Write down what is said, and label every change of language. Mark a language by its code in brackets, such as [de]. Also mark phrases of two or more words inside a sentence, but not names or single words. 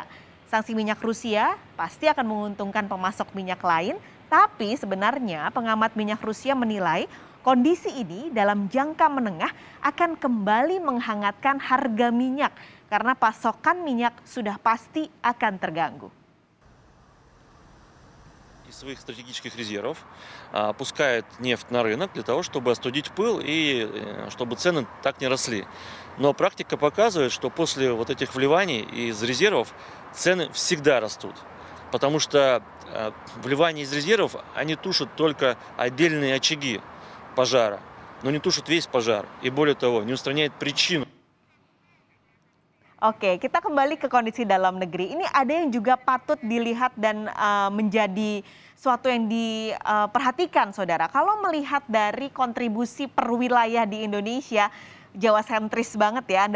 [id] Sanksi minyak Rusia pasti akan menguntungkan pemasok minyak lain, tapi sebenarnya pengamat minyak Rusia menilai kondisi ini dalam jangka menengah akan kembali menghangatkan harga minyak karena pasokan minyak sudah pasti akan terganggu. [ru] Из своих стратегических резервов пускает нефть на рынок для того, чтобы остудить пыл и чтобы цены так не росли. Но практика показывает, что после вот этих вливаний из резервов цены всегда растут. Потому что вливания из резервов, они тушат только отдельные очаги пожара, но не тушат весь пожар. И более того, не устраняет причину. [id] Oke, kita kembali ke kondisi dalam negeri. Ini ada yang juga patut dilihat dan menjadi suatu yang diperhatikan, saudara. Kalau melihat dari kontribusi per wilayah di Indonesia, Jawa sentris banget ya.